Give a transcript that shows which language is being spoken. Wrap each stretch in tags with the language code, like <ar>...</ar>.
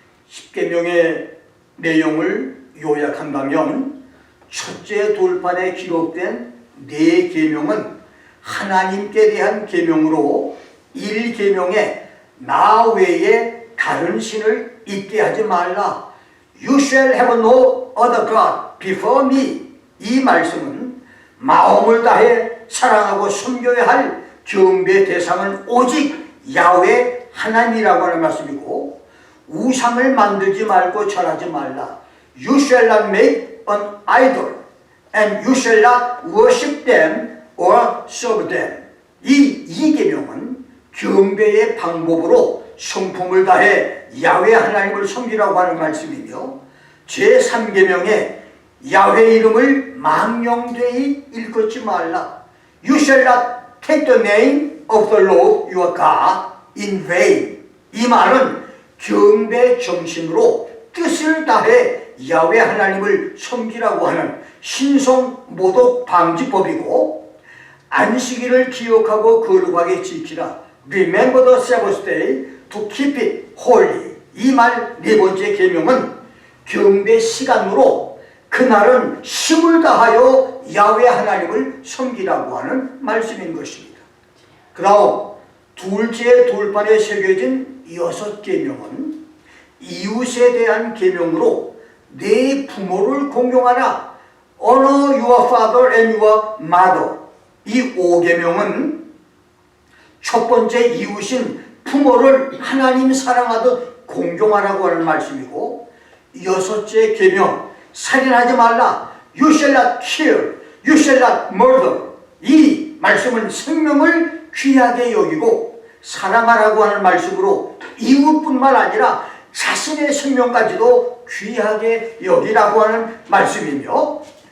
<ko>10계명의 내용을 요약한다면 첫째 돌판에 기록된 4계명은 하나님께 대한 계명으로 1계명에 나 외에 다른 신을 있게 하지 말라.</ko> <en>You shall have no other God before me.</en> <ko>이 말씀은 마음을 다해 사랑하고 섬겨야 할 경배 대상은 오직 야훼 하나님이라고 하는 말씀이고 우상을 만들지 말고 절하지 말라.</ko> <en>You shall not make an idol and you shall not worship them or serve them.</en> <ko>이 계명은 경배의 방법으로 성품을 다해 야훼 하나님을 섬기라고 하는 말씀이며 제3계명에 야훼 이름을 망령되이 일컫지 말라.</ko> <en>You shall not take the name of the Lord your God in vain.</en> <ko>이 말은 경배 정신으로 뜻을 다해 야훼 하나님을 섬기라고 하는 신성 모독 방지법이고 안식일을 기억하고 거룩하게 지키라.</ko> <en>Remember the Sabbath day to keep it holy.</en> <ko>이 말 네 번째 계명은 경배 시간으로 그날은 힘을 다하여 야훼 하나님을 섬기라고 하는 말씀인 것입니다. 그 다음 둘째 돌판에 새겨진 6계명은 이웃에 대한 계명으로 네 부모를 공경하라.</ko> <en>Honor your father and your mother.</en> <ko>이 5계명은 첫 번째 이웃인 부모를 하나님 사랑하듯 공경하라고 하는 말씀이고 여섯째 계명 살인하지 말라.</ko> <en>You shall not kill. You shall not murder.</en> <ko>이 말씀은 생명을 귀하게 여기고 사랑하라고 하는 말씀으로 이웃뿐만 아니라 자신의 생명까지도 귀하게 여기라고 하는 말씀이며,</ko>